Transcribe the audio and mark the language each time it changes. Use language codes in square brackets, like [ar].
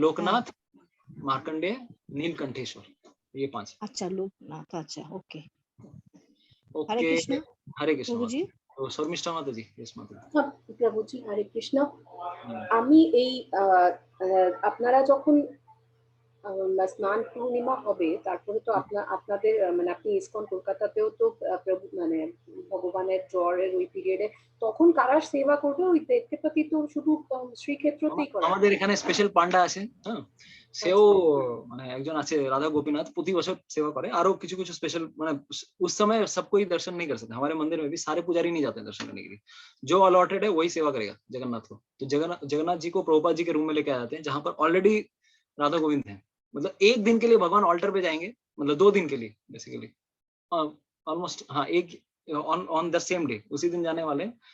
[hi] लोकनाथ, मार्कंडेय, नीलकंठेश्वर, ये 5। [bn] আচ্ছা লোকনাথ, আচ্ছা ওকে। হরে [en] okay, [bn] কৃষ্ণ [hi] हरे कृष्ण [bn] প্রভুজি। [hi] माता। तो शर्मिष्ठा माता जी, यस माता जी। [bn] হ্যাঁ, প্রভুজি হরে কৃষ্ণ। হুম। আমি এই আপনারা যখন স্নান পূর্ণিমা হবে তারপরে তো আপনাদের মানে আপনি ইসকন কলকাতাতেও তো মানে ভগবানের জ্বরের ওই পিরিয়ডে তখন কারা সেবা করবে? ওই দৈত্যপতি তো শুধু শ্রীক্ষেত্রতেই করে। আমাদের এখানে স্পেশাল পান্ডা আছে, হ্যাঁ সেও মানে একজন আছে রাধা गोपीनाथ, প্রতি বছর सेवा করে। আরো কিছু কিছু স্পেশাল মানে [hi] उस समय सब कोई दर्शन नहीं कर सकते, हमारे मंदिर में भी सारे पुजारी नहीं जाते हैं दर्शन करने के लिए, जो अलॉटेड है वही सेवा करेगा जगन्नाथ को। तो जगन्नाथ जी को प्रभुपाद जी के रूम में लेके आ जाते हैं जहां पर ऑलरेडी राधा गोविंद है। मतलब एक दिन के लिए भगवान ऑल्टर पे जाएंगे, मतलब 2 दिन के लिए बेसिकली, ऑलमोस्ट हाँ एक [en] on on the same day, [hi] उसी दिन जाने वाले।